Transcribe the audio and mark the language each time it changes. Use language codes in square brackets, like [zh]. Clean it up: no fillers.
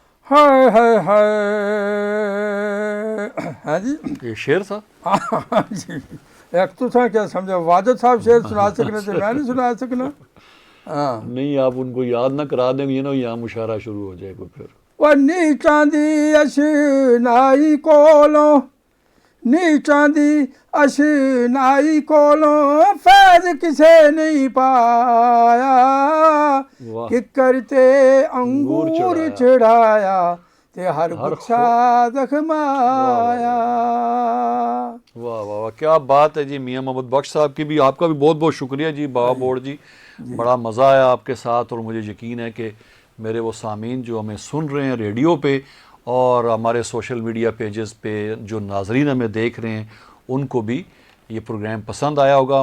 [ur] ہائے ہائے ہائے. ہاں جی. یہ شعر تھا. ہاں جی. ایک تو تھا کیا سمجھا واجد صاحب شعر سنا سکنے تھے میں نہیں سنا سکنا. ہاں نہیں آپ ان کو یاد نہ کرا دیں گے نا. یہاں مشاعرہ شروع ہو جائے گا پھر. [pa] وہ نیچاں دی اشنائی کولوں نیچاں دی اشنائی کولوں فیض کسے نہیں پایا. کہ کرتے انگور چڑھایا تے ہر گچھا زخمایا. [ur] واہ واہ واہ کیا بات ہے جی. میاں محمد بخش صاحب کی بھی آپ کا بھی بہت بہت شکریہ جی. بابا بورڈ جی بڑا مزہ آیا آپ کے ساتھ. اور مجھے یقین ہے کہ میرے وہ سامعین جو ہمیں سن رہے ہیں ریڈیو پہ اور ہمارے سوشل میڈیا پیجز پہ جو ناظرین ہمیں دیکھ رہے ہیں ان کو بھی یہ پروگرام پسند آیا ہوگا.